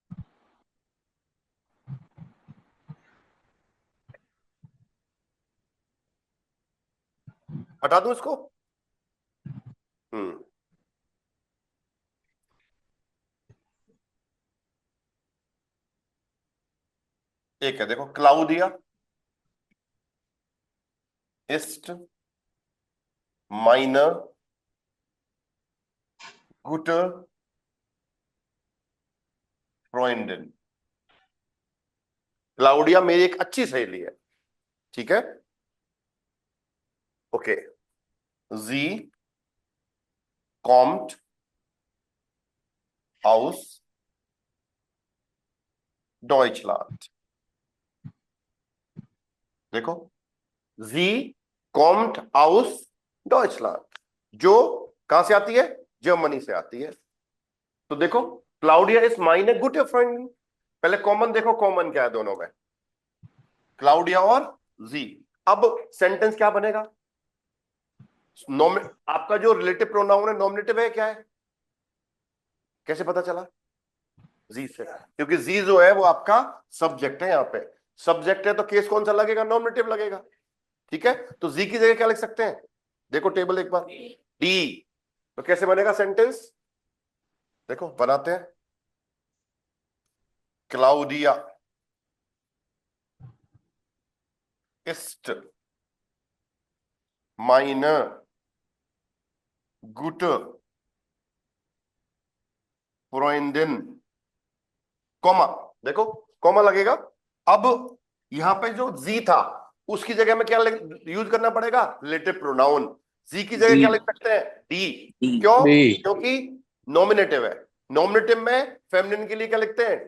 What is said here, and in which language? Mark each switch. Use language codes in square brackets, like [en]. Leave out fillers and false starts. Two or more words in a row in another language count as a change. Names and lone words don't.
[hi] हटा दूं इसको? [de] एक है, देखो, क्लाउडिया ist meine gute Freundin। [hi] क्लाउडिया मेरी एक अच्छी सहेली है, ठीक है? ओके, [de] sie kommt aus Deutschland। देखो, sie kommt aus Deutschland, [hi] जो कहां से आती है? जर्मनी से आती है। तो देखो क्लाउडिया [de] ist meine gute Freundin. [hi] पहले कॉमन देखो, कॉमन क्या है दोनों में? क्लाउडिया और जी। अब सेंटेंस क्या बनेगा? आपका जो [en] relative pronoun [hi] है नॉमिनेटिव है, क्या है? कैसे पता चला? जी से, क्योंकि जी जो है वो आपका सब्जेक्ट है। यहां पे सब्जेक्ट है तो केस कौन सा लगेगा? नॉमिनेटिव लगेगा, ठीक है? तो जी की जगह क्या लिख सकते हैं? देखो टेबल एक बार, डी। तो कैसे बनेगा सेंटेंस? देखो बनाते हैं। [de] क्लाउडिया ist meine gute Freundin, [hi] कॉमा, देखो कॉमा लगेगा। अब यहां पे जो जी था उसकी जगह में क्या यूज करना पड़ेगा? [en] relative pronoun. [hi] जी की जगह क्या लिख सकते हैं? डी। क्यों? डी। क्योंकि नॉमिनेटिव है। नॉमिनेटिव में फेमिनिन के लिए क्या लिखते हैं?